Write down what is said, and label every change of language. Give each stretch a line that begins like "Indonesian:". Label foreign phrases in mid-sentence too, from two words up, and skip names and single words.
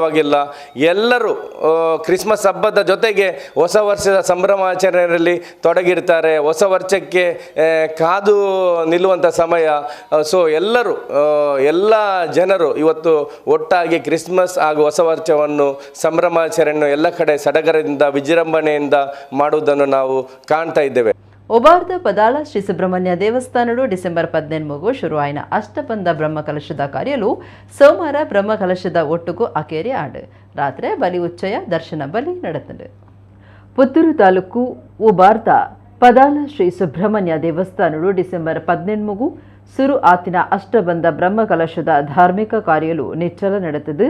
Kannada: ಎಲ್ಲರೂ ಕ್ರಿಸ್ಮಸ್ ಹಬ್ಬದ ಜೊತೆಗೆ ಹೊಸ ವರ್ಷದ ಸಂಭ್ರಮಾಚರಣೆಯಲ್ಲಿ ತೊಡಗಿರ್ತಾರೆ. ಹೊಸ ವರ್ಷಕ್ಕೆ ಕಾದು ನಿಲ್ಲುವಂಥ ಸಮಯ. ಸೊ ಎಲ್ಲರೂ, ಎಲ್ಲ ಜನರು ಇವತ್ತು ಒಟ್ಟಾಗಿ ಕ್ರಿಸ್ಮಸ್ ಹಾಗೂ ಹೊಸ ವರ್ಷವನ್ನು, ಸಂಭ್ರಮಾಚರಣೆಯನ್ನು ಎಲ್ಲ ಕಡೆ ಸಡಗರದಿಂದ, ವಿಜೃಂಭಣೆಯಿಂದ ಮಾಡುವುದನ್ನು ನಾವು ಕಾಣ್ತಾ ಇದ್ದೇವೆ.
Tulu: ಒಬಾರ್ದ ಪದಾಳ ಶ್ರೀ ಸುಬ್ರಹ್ಮಣ್ಯ ದೇವಸ್ಥಾನಡು ಡಿಸೆಂಬರ್ 18 ಶುರುವಾಯಿನ ಅಷ್ಟಬಂಧ ಬ್ರಹ್ಮಕಲಶದ ಕಾರ್ಯಲು ಸೋಮವಾರ ಬ್ರಹ್ಮಕಲಶದ ಒಟ್ಟುಗೂ ಅಕೇರಿ ಆಡು ರಾತ್ರಿ ಬಲಿ ಉಚ್ಚಯ ದರ್ಶನ ಬಲಿ ನಡೆತಂಡು. ಪುತ್ತೂರು ತಾಲೂಕು ಒಬಾರ್ದ ಪದಾಳ ಶ್ರೀ ಸುಬ್ರಹ್ಮಣ್ಯ ದೇವಸ್ಥಾನಡು ಡಿಸೆಂಬರ್ 18 ಸುರು ಆತಿನ ಅಷ್ಟಬಂಧ ಬ್ರಹ್ಮಕಲಶದ ಧಾರ್ಮಿಕ ಕಾರ್ಯಲು ನಿಚ್ಚಲ ನಡೆತದು.